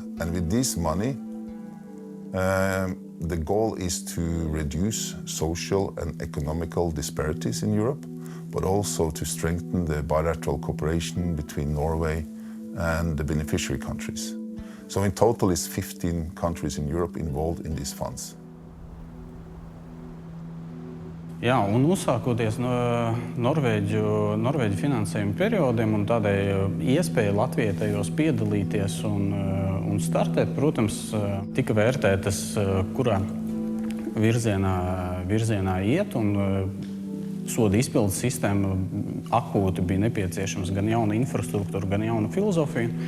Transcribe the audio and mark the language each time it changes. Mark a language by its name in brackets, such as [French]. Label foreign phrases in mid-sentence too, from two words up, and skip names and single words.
[English] And with this money, the goal is to reduce social and economical disparities in Europe, but also to strengthen the bilateral cooperation between Norway and the beneficiary countries. So in total, it's 15 countries in Europe involved in these funds. [Latvian] Jā, un uzsākoties no Norvēģu finansējuma periodiem un tādai iespēja Latvijai tajos piedalīties un startēt, protams, tika vērtētas, kurā virzienā iet, un soda izpildes sistēma akūti bija nepieciešams gan jauna infrastruktūra, gan jauna filozofija.